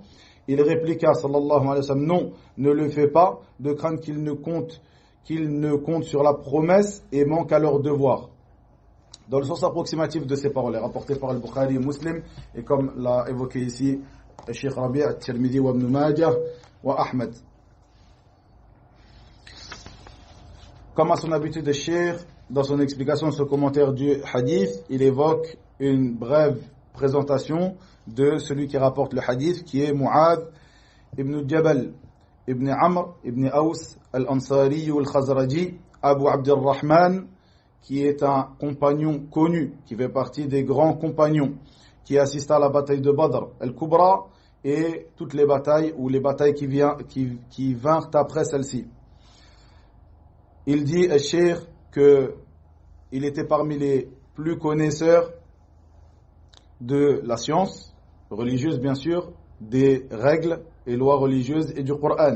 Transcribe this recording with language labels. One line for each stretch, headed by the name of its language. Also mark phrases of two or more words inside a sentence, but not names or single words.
French: Il répliqua,
Arabic: صلى الله عليه وسلم,
French: non, ne le fais pas, de crainte qu'ils ne comptent sur la promesse et manquent à leur devoir. Dans le sens approximatif de ces paroles, rapportées par Al-Bukhari et Muslim, et comme l'a évoqué ici Cheikh Rabi' al-Tirmidhi wa Ibn Majah wa Ahmed. Comme à son habitude de Cheikh, dans son explication, ce commentaire du hadith, il évoque une brève présentation de celui qui rapporte le hadith, qui est Mu'adh ibn Jabal, ibn Amr, ibn Aws, al-Ansari ou al-Khazraji, Abu Abdurrahman, qui est un compagnon connu, qui fait partie des grands compagnons, qui assista à la bataille de Badr, al-Kubra, et toutes les batailles, ou les batailles qui vinrent après celle-ci. Il dit, al-Cheikh, qu'il était parmi les plus connaisseurs de la science religieuse, bien sûr, des règles et lois religieuses et du Coran.